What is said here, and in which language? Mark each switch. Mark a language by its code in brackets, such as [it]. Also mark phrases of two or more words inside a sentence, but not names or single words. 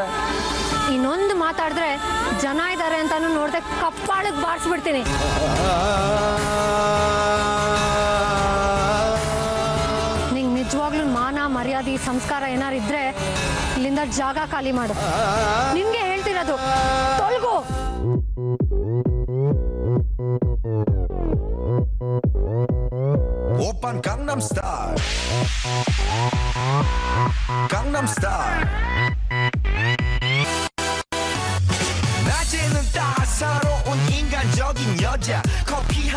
[kn] ಇನ್ನೊಂದು ಮಾತಾಡಿದ್ರೆ ಜನ ಇದ್ದಾರೆ ಅಂತಾನು ನೋಡ್ದೆ ಕಪ್ಪಾಳಕ್ ಬಾರಿಸ್ಬಿಡ್ತೀನಿ. ನಿಂಗೆ ನಿಜವಾಗ್ಲೂ ಮಾನ ಮರ್ಯಾದೆ ಸಂಸ್ಕಾರ ಏನಾರು ಇದ್ರೆ ಇಲ್ಲಿಂದ ಜಾಗ ಖಾಲಿ ಮಾಡು. ನಿನ್ಗೆ ಹೇಳ್ತಿರೋದು ತೊಳ್ಗು. [ko] 오빤 강남 스타일 강남 스타일 낮에는 따사로운 인간적인 여자 커피 한